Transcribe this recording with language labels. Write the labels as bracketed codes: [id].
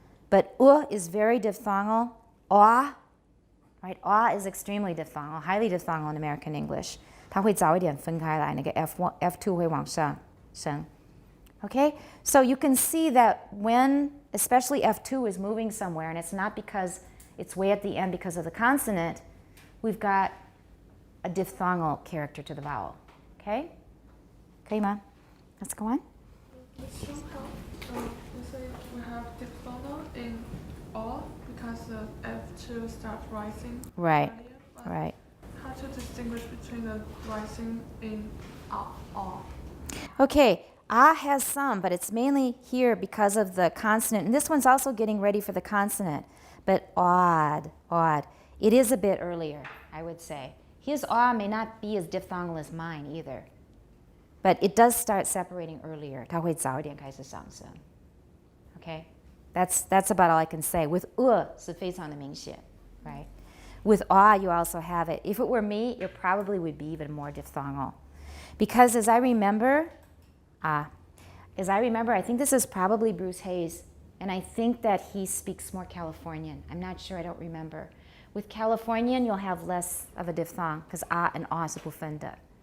[en] But is very diphthongal. Right? Is extremely diphthongal, highly diphthongal in American English. [zh] 它会早一点分开来，那个 F1, F2 会往上升. [en] Okay? So you can see that when, especially F2 is moving somewhere, and it's not because it's way at the end because of the consonant, we've got a diphthongal character to the vowel. Okay? [zh] 可以吗? [en] Let's go on. Somehow, let's say we have diphthongal in all because F2 starts rising. Right. Earlier, but Right. how to distinguish between the rising in all? Okay, has some, but it's mainly here because of the consonant. And this one's also getting ready for the consonant. But odd. It is a bit earlier, I would say. His may not be as diphthongal as mine either. But it does start separating earlier. [zh] 它会早一点开始上升.Okay? [en] That's about all I can say. [zh] With 是非常的明显, right? [en] With you also have it. If it were me, it probably would be even more diphthongal. Because as I remember, I think this is probably Bruce Hayes, and I think that he speaks more Californian. I'm not sure, I don't remember. With Californian, you'll have less of a diphthong, because and [zh] 是不分的.